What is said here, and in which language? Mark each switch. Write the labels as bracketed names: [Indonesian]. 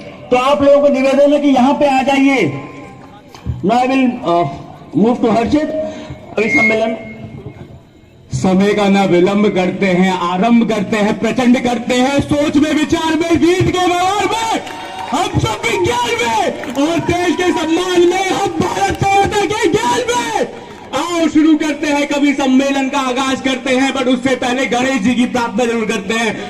[Hindi] तो आप लोगों को निवेदन है कि यहाँ पे आ जाइए। [English] Now I will move to Harshit. [Hindi] अभी सम्मेलन समय का न विलंब करते हैं, आरंभ करते हैं, प्रचंड करते हैं, सोच में, विचार में, गीत के व्यवहार में, हम सब विज्ञान में और देश के सम्मान में, हम भारत माता के ज्ञान में। आओ शुरू करते हैं, कभी सम्मेलन का आगाज करते हैं, बट उससे पहले गणेश जी की प्रार्थना जरूर करते हैं।